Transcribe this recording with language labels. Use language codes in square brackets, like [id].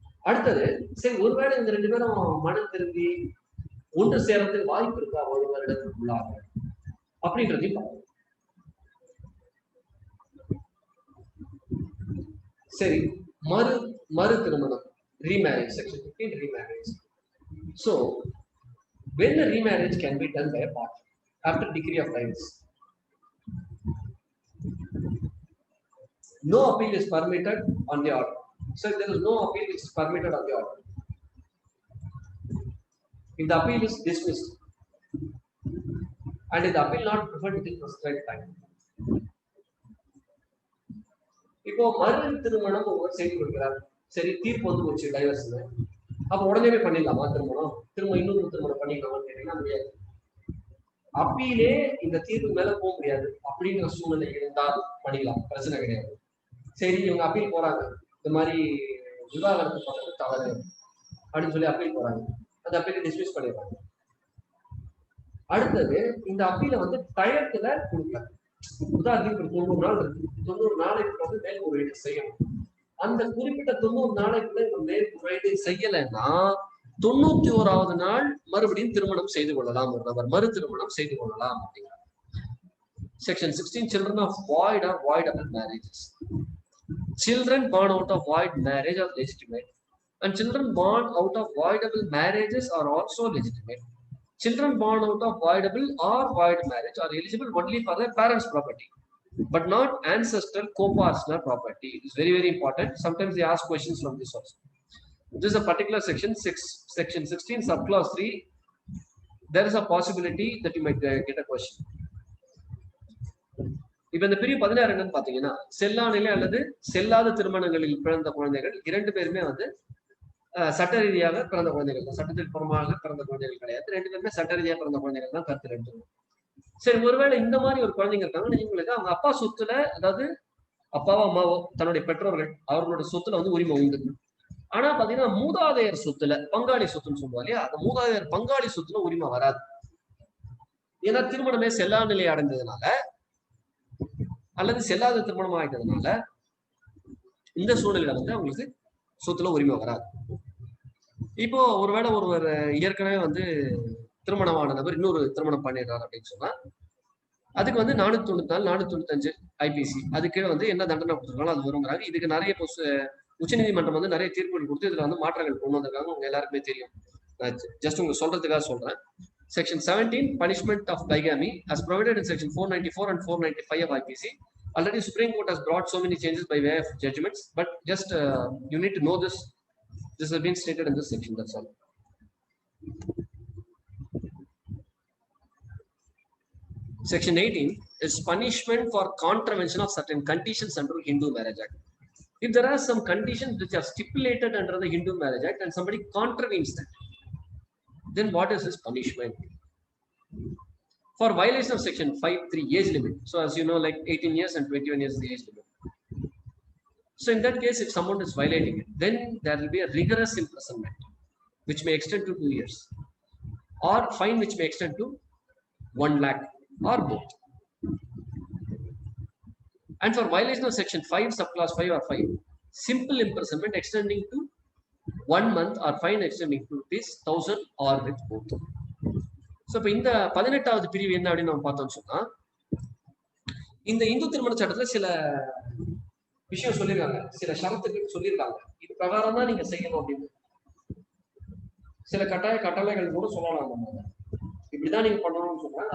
[ta] அடுத்தது சரி ஒருவேளை இந்த 2 பேரும் மனம் திரும்பி ஒன்று சேரத்துக்கு வாய்ப்பு இருக்கா ஒரு வருடத்துக்குள்ளாக அப்படின்றதையும் பார்க்கணும். சரி மறு திருமணம் [en] remarriage, section 15 remarriage. So when the remarriage can be done by a partner after decree of divorce, no appeal is permitted on the order. So there is no appeal which is permitted on the order. If the appeal is dismissed and if the appeal not preferred within prescribed time, [ta] இப்போ மறு திருமணம் ஒவ்வொரு செய்து கொடுக்கிறார். சரி தீர்ப்பு வந்து போச்சு டைவர்ஸ், அப்ப உடனே பண்ணிடலாமா திரும்ப இன்னொரு திருமணம் பண்ணிக்கலாமான்னு கேட்டீங்கன்னா முடியாது. அப்பீலே இந்த தீர்ப்பு மேல போக முடியாது அப்படிங்கிற சூழ்நிலை இருந்தால் பண்ணிக்கலாம், பிரச்சனை கிடையாது. சரி இவங்க அப்பீல் போறாங்க, இந்த மாதிரி விவாகரத்து பண்றது தவறு அப்படின்னு சொல்லி அப்பீல் போறாங்க, அந்த அப்பீலை டிஸ்மிஸ் பண்ணிடுறாங்க. அடுத்தது இந்த அப்பீலை வந்து டயத்துல கொடுக்கல. உதாரணத்துக்கு 90 நாள் இருக்கு, 90 நாளைக்கு வந்து மேல்முறையீடு செய்யணும். அந்த குறிப்பிட்ட 90 நாளைக்குள்ள இந்த மேல்முறையீடு செய்யலைன்னா 91வது நாள் மறுபடியும் திருமணம் செய்து கொள்ளலாம், ஒரு நபர் மறு திருமணம் செய்து கொள்ளலாம் அப்படிங்கிறார். [en] Section 16, children of void or voidable marriages. Children born out of void marriage are legitimate, and children born out of voidable marriages are also legitimate. Children born out of voidable or void marriage are eligible only for their parents' property, but not ancestral co-partner property. It is very, very important. Sometimes they ask questions from this also. This is a particular section 16 subclause 3. There is a possibility that you might get a question. [ta] இப்ப இந்த பிரிவு 16 என்னன்னு பாத்தீங்கன்னா, செல்லா நிலை அல்லது செல்லாத திருமணங்களில் பிறந்த குழந்தைகள் 2 பேருமே வந்து சட்ட ரீதியாக பிறந்த குழந்தைகள் தான், சட்டத்தில் புறமாக பிறந்த குழந்தைகள் கிடையாது. 2 பேருமே சட்ட ரீதியாக பிறந்த குழந்தைகள் தான் கருத்து எடுத்துக்கணும். சரி ஒருவேளை இந்த மாதிரி ஒரு குழந்தைங்க இருக்காங்க, இவங்களுக்கு அவங்க அப்பா சொத்துல, அதாவது அப்பாவோ அம்மாவோ தன்னுடைய பெற்றோர்கள் அவர்களோட சொத்துல வந்து உரிமை உண்டு. ஆனா பாத்தீங்கன்னா மூதாதையர் சொத்துல, பங்காளி சொத்துன்னு சொல்லுவா இல்லையா, அந்த மூதாதையர் பங்காளி சொத்துல உரிமை வராது. ஏன்னா திருமணமே செல்லா நிலை அடைந்ததுனால அல்லது செல்லாத திருமணம் ஆகிட்டதுனால இந்த சூழ்நிலையில வந்து அவங்களுக்கு சொத்துல உரிமை வராது. இப்போ ஒருவேளை ஒருவர் ஏற்கனவே வந்து திருமணமான நபர் இன்னொரு திருமணம் பண்ணிடுறாரு அப்படின்னு சொன்னா அதுக்கு வந்து 494 495 ஐபிசி அதுக்கு வந்து என்ன தண்டனை கொடுத்துருக்காங்களோ அது வருங்கிறாங்க. இதுக்கு நிறைய உச்சநீதிமன்றம் வந்து நிறைய தீர்ப்புகள் கொடுத்து இதுல வந்து மாற்றங்கள் கொண்டு வந்திருக்காங்க, உங்க எல்லாருக்குமே தெரியும். ஜஸ்ட் உங்களுக்கு சொல்றதுக்காக சொல்றேன். [en] Section 17, punishment of bigamy, as provided in section 494 and 495 of IPC. Already Supreme Court has brought so many changes by way of judgments, but just you need to know this. This has been stated in this section, that's all. Section 18 is punishment for contravention of certain conditions under Hindu Marriage Act. If there are some conditions which are stipulated under the Hindu Marriage Act and somebody contravenes that, then what is his punishment? For violation of section 5(3) age limit. So as you know, like 18 years and 21 years is the age limit. So in that case, if someone is violating it, then there will be a rigorous imprisonment, which may extend to 2 years, or fine which may extend to 1 lakh, or both. And for violation of section 5, subclass 5 or 5, simple imprisonment extending to 1 month or fine extending to ₹1,000 or with both. [ta] So இப்ப இந்த 18வது பிரிவு என்ன அப்படின்னு நம்ம பார்த்தோம்னு சொன்னா, இந்த இந்து திருமண சட்டத்துல சில விஷயம் சொல்லியிருக்காங்க, சில ஷரத்துக்கு சொல்லியிருக்காங்க, இது பிரகாரம் தான் நீங்க செய்யணும் அப்படின்னு. சில கட்டளைகள் கூட சொல்லலாம், நம்ம இப்படிதான் நீங்க பண்ணணும்னு சொல்றாங்க.